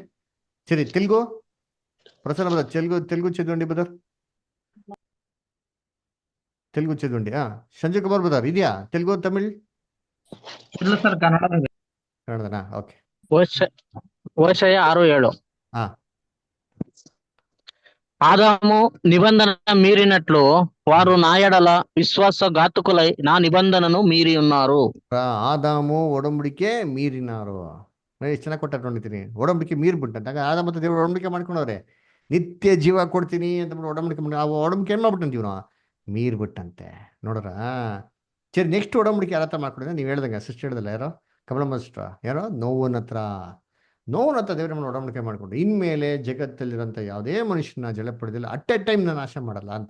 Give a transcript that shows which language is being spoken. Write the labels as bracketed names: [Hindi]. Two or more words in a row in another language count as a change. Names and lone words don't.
[Telugu] ಸರಿ, తెలుగు ప్రసన్న బ్రదర్, తెలుగు చదువండి బ్రదర్, తెలుగు చదువండి. [Kannada] ಸಂಜಯ್ ಕುಮಾರ್ ಬದರ್ ಇದೆಯಾ? ತೆಲುಗು ತಮಿಳ್? ಇಲ್ಲ ಸರ್, ಕನ್ನಡದನಾ? ಓಕೆ. ಹೋಶೇಯ 6:7. ಹಾ. [Telugu] ఆదాము నిబంధన మీరినట్లు వారు నా ఎడల విశ్వాసఘాతుకులై నా నిబంధనను మీరి ఉన్నారు. [Kannada] ಆದಾಮು ಒಡಂಬಡಿಕೆ ಮೀರಿನಾರು. ಎಷ್ಟು ಚೆನ್ನಾಗಿ ಕೊಟ್ಟ ನೋಡಿತೀನಿ. ಒಡಂಬಡಿಕೆ ಮೀರ್ಬಿಟ್ಟಂತ ಆದಾಮ ಮತ್ತು ದೇವರು ಒಡಂಬಡಿಕೆ ಮಾಡ್ಕೊಂಡವ್ರೆ, ನಿತ್ಯ ಜೀವ ಕೊಡ್ತೀನಿ ಅಂತ ಒಡಂಬಡಿಕೆ ಮಾಡಿ. ಆ ಒಡಂಬಡಿಕೆ ಏನ್ ಮಾಡ್ಬಿಟ್ಟಂತೀವಿ ನಾವು? ಮೀರ್ಬಿಟ್ಟಂತೆ. ನೋಡ್ರ? ಸರಿ, ನೆಕ್ಸ್ಟ್ ಒಡಂಬಡಿಕೆ ಯಾರ ಹತ್ರ ಮಾಡ್ಕೊಂಡಿದ್ರೆ ನೀವು ಹೇಳ್ದಂಗೆ ಸಿಸ್ಟರ್ ಹೇಳ್ದಲ್ಲ, ಯಾರೋ ಕಮಲಮ್ಮ ಸಿಸ್ಟರ್, ಯಾರೋ ನೋವನ ಹತ್ರ ದೇವ್ರ ನಮ್ಮ ಒಡಂಬಡಿಕೆ ಮಾಡ್ಕೊಂಡು, ಇನ್ಮೇಲೆ ಜಗತ್ತಲ್ಲಿರೋಂಥ ಯಾವುದೇ ಮನುಷ್ಯನ ಜಲ ಪಡೆದಿಲ್ಲ, [English] at a time [Kannada] ನಾನು ನಾಶ ಮಾಡಲ್ಲ ಅಂತ.